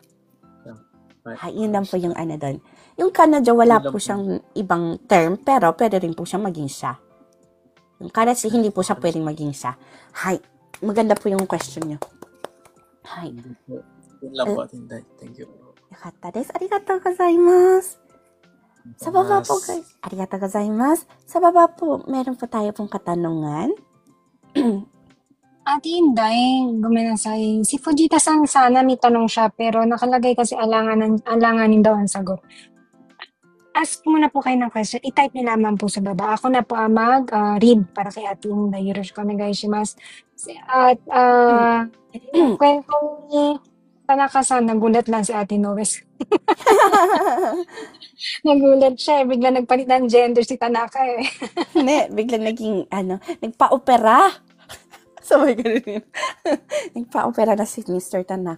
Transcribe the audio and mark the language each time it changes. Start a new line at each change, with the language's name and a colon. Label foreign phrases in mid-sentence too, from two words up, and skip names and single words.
Filipino: Yun lang po yung doon. Yung kanojo, wala po siyang ibang term, pero pwede rin po siyang maging siya. Yung kare hindi po siya pwedeng maging siya. Maganda po yung question nyo. Yun lang po, Tinday.
English: Thank you.
Japanese: よかったです。ありがとうございます.
Filipino: Sa baba po, guys.
Japanese: ありがとうございます.
Filipino: Sa baba po, meron po tayo pong katanungan. Ate Inday, gumenasay. Si Fujita-san sana may tanong siya pero nakalagay kasi alanganin daw ang sagot. Ask muna po kayo ng question. I-type niyo naman po sa baba. Ako na po mag-read para kay Ate Inday.
Japanese: よろしくお願いします.
Filipino: At kwento ni Tanaka-san, nagulat lang si Ate Noes. Nagulat siya, bigla nagpalit ng gender si Tanaka eh. Hindi, biglang naging, nagpa-opera. Sabay ganun yun. Nagpa-opera na si Mr. Tanaka.